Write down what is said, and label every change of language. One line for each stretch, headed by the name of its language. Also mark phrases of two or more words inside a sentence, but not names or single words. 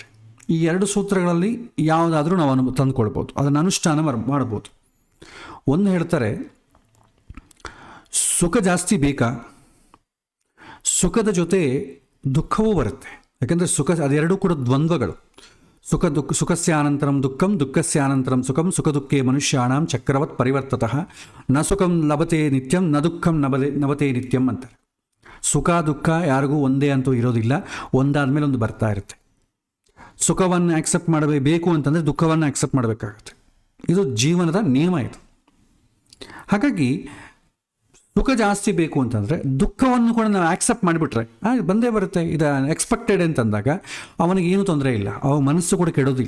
Kannada: ಈ 2 ಸೂತ್ರಗಳಲ್ಲಿ ಯಾವುದಾದ್ರೂ ನಾವು ತಂದುಕೊಳ್ಬೋದು, ಅದನ್ನು ಅನುಷ್ಠಾನ ಮಾಡ್ಬೋದು. ಒಂದು ಹೇಳ್ತಾರೆ, ಸುಖ ಜಾಸ್ತಿ ಬೇಕಾ? ಸುಖದ ಜೊತೆ ದುಃಖವೂ ಬರುತ್ತೆ. ಯಾಕೆಂದರೆ ಅದೆರಡೂ ಕೂಡ ದ್ವಂದ್ವಗಳು.
Sanskrit: ಸುಖಸ್ಯಾನಂತರಂ ದುಃಖಂ, ದುಃಖಸ್ಯಾನಂತರಂ ಸುಖಂ, ಸುಖ ದುಃಖೇ ಮನುಷ್ಯಾಣಾಂ ಚಕ್ರವತ್ ಪರಿವರ್ತತಃ ನ ಸುಖಂ ಲಭತೆ ನಿತ್ಯಂ ನ ದುಃಖಂ ನಭತೆ ನಿತ್ಯಂ ಅಂತಾರೆ.
Kannada: ಸುಖ ದುಃಖ ಯಾರಿಗೂ ಒಂದೇ ಅಂತೂ ಇರೋದಿಲ್ಲ, ಒಂದಾದ ಮೇಲೆ ಒಂದು ಬರ್ತಾ ಇರುತ್ತೆ. ಸುಖವನ್ನು ಆಕ್ಸೆಪ್ಟ್ ಮಾಡಬೇಕು ಅಂತಂದರೆ ದುಃಖವನ್ನು ಆಕ್ಸೆಪ್ಟ್ ಮಾಡಬೇಕಾಗುತ್ತೆ. ಇದು ಜೀವನದ ನಿಯಮ ಇದು. ಹಾಗಾಗಿ ಸುಖ ಜಾಸ್ತಿ ಬೇಕು ಅಂತಂದರೆ ದುಃಖವನ್ನು ಕೂಡ ನಾವು ಆಕ್ಸೆಪ್ಟ್ ಮಾಡಿಬಿಟ್ರೆ ಬಂದೇ ಬರುತ್ತೆ, ಇದು ಎಕ್ಸ್ಪೆಕ್ಟೆಡ್ ಅಂತಂದಾಗ ಅವನಿಗೆ ಏನೂ ತೊಂದರೆ ಇಲ್ಲ, ಅವ ಮನಸ್ಸು ಕೂಡ ಕೆಡೋದಿಲ್ಲ.